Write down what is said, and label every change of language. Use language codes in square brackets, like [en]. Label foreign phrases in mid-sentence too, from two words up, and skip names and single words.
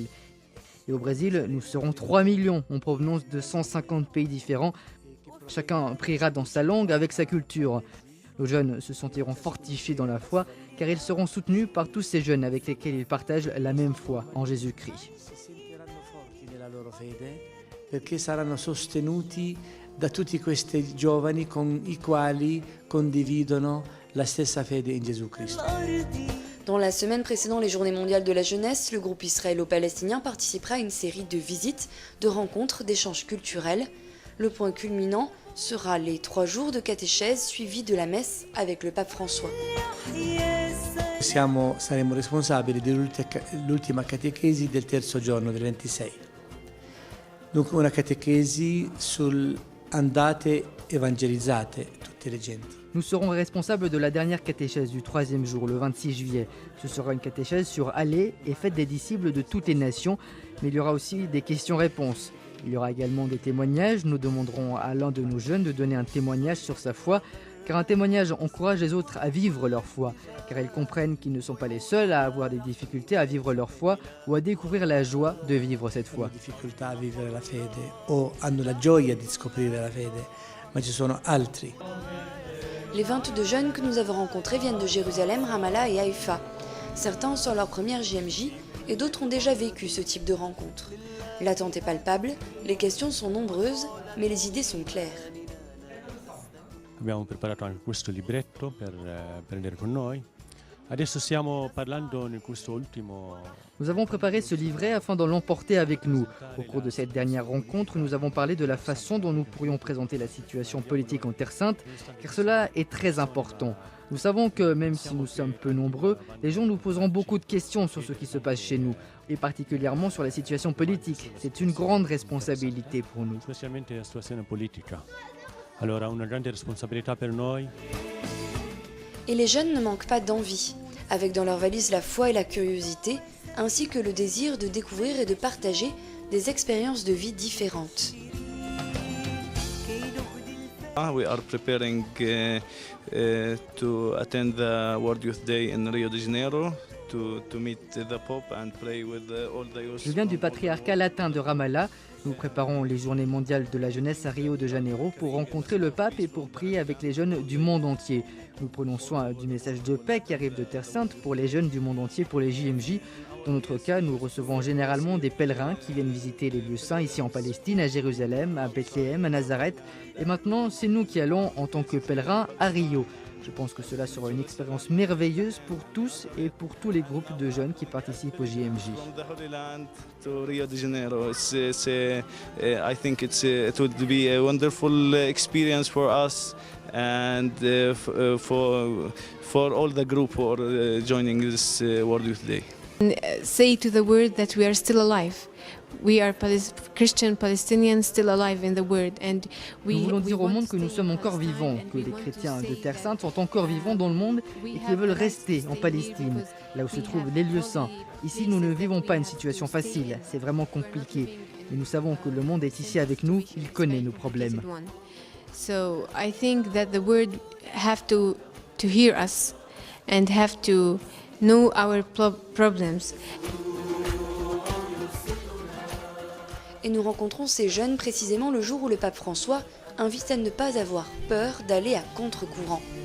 [fr] Et au Brésil, nous serons 3 millions en provenance de 150 pays différents. Chacun priera dans sa langue avec sa culture. Nos jeunes se sentiront fortifiés dans la foi car ils seront soutenus par tous ces jeunes avec lesquels ils partagent la même foi en Jésus-Christ. [it] Perché saranno sostenuti da tutti questi giovani con i quali condividono la stessa fede in Gesù Cristo. [fr] Dans la semaine précédant les Journées mondiales de la jeunesse, le groupe israélo-palestinien participera à une série de visites, de rencontres, d'échanges culturels. Le point culminant sera les 3 jours de catéchèse suivis de la messe avec le pape François. [it] Saremo responsabili dell'ultima catechesi del terzo giorno, del 26. Dunque una catechesi sul andate evangelizzate tutte le genti. [fr] Nous serons responsables de la dernière catéchèse du 3e jour, le 26 juillet. Ce sera une catéchèse sur aller et faites des disciples de toutes les nations, mais il y aura aussi des questions-réponses. Il y aura également des témoignages. Nous demanderons à l'un de nos jeunes de donner un témoignage sur sa foi, car un témoignage encourage les autres à vivre leur foi, car ils comprennent qu'ils ne sont pas les seuls à avoir des difficultés à vivre leur foi ou à découvrir la joie de vivre cette foi. [it] Difficoltà a vivere la fede o hanno la gioia di scoprire la fede, ma ci sono altri. [fr] Les 22 jeunes que nous avons rencontrés viennent de Jérusalem, Ramallah et Haïfa. Certains sont leur première JMJ et d'autres ont déjà vécu ce type de rencontre. L'attente est palpable, les questions sont nombreuses, mais les idées sont claires. [it] Abbiamo preparato anche questo libretto per prendere con noi. Adesso stiamo parlando in questo ultimo. [fr] Nous avons préparé ce livret afin de l'emporter avec nous. Au cours de cette dernière rencontre, nous avons parlé de la façon dont nous pourrions présenter la situation politique en Terre Sainte, car cela est très important. Nous savons que même si nous sommes peu nombreux, les gens nous poseront beaucoup de questions sur ce qui se passe chez nous, et particulièrement sur la situation politique. C'est une grande responsabilité pour nous. [it] Specialmente la situazione politica. Allora, una grande responsabilità per noi. [fr] Et les jeunes ne manquent pas d'envie, avec dans leur valise la foi et la curiosité, ainsi que le désir de découvrir et de partager des expériences de vie différentes. [en] We are preparing to attend the World Youth Day in Rio de Janeiro [fr] Je viens du patriarcat latin de Ramallah. Nous préparons les journées mondiales de la jeunesse à Rio de Janeiro pour rencontrer le pape et pour prier avec les jeunes du monde entier. Nous prenons soin du message de paix qui arrive de Terre Sainte pour les jeunes du monde entier, pour les JMJ. Dans notre cas, nous recevons généralement des pèlerins qui viennent visiter les lieux saints ici en Palestine, à Jérusalem, à Bethléem, à Nazareth. Et maintenant, c'est nous qui allons en tant que pèlerins à Rio. Je pense que cela sera une expérience merveilleuse pour tous et pour tous les groupes de jeunes qui participent au JMJ. [en] I think it would be a wonderful experience for us and for all the group who are joining this World Youth Day. Say to the world that we are still alive. We are Christian Palestinians still alive in the world, and [fr] nous voulons dire au monde que nous sommes encore vivants, que les chrétiens de Terre Sainte sont encore vivants dans le monde et qu'ils veulent rester en Palestine, là où se trouvent les lieux saints. Ici, nous ne vivons pas une situation facile, c'est vraiment compliqué. Mais nous savons que le monde est ici avec nous, il connaît nos problèmes. [en] So I think that the world have to hear us and have to know our problems. [fr] Et nous rencontrons ces jeunes précisément le jour où le pape François invite à ne pas avoir peur d'aller à contre-courant.